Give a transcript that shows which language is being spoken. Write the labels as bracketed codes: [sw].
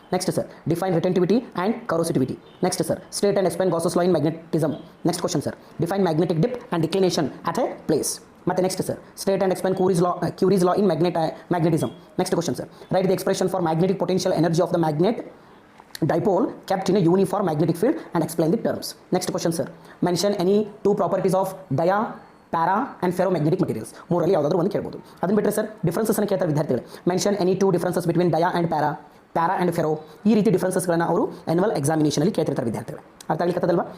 [en] Next sir define retentivity and coercivity. Next sir state and explain Gauss's law in magnetism. Next question sir define magnetic dip and declination at a place. ಮತ್ತು next sir state and explain Curie's law in magnetism. Next question sir write the expression for magnetic potential energy of the magnet dipole kept in a uniform magnetic field and explain the terms. Next question sir, mention any 2 properties of dia, para and ferromagnetic materials. [kn] ಮೂರಲ್ಲಿ ಯಾವುದಾದ್ರೂ ಒಂದು ಕೇಳ್ಬೋದು. ಅದನ್ನು ಬಿಟ್ಟರೆ sir ಡಿಫ್ರೆನ್ಸಸ್ಸನ್ನು ಕೇಳ್ತಾರೆ ವಿದ್ಯಾರ್ಥಿಗಳು. [en] Mention any 2 differences between dia and para. [kn] Para and ಫೆರೋ ಈ ರೀತಿ ಡಿಫ್ರೆನ್ಸಸ್ಗಳನ್ನು ಅವರು ಆ್ಯನ್ಯುವಲ್ ಎಕ್ಸಾಮಿನೇಷನಲ್ಲಿ ಕೇಳ್ತಿರ್ತಾರೆ ವಿದ್ಯಾರ್ಥಿಗಳು. ಅರ್ಥ ಆಗ್ಲಿಕ್ಕತ್ತದಲ್ವಾ?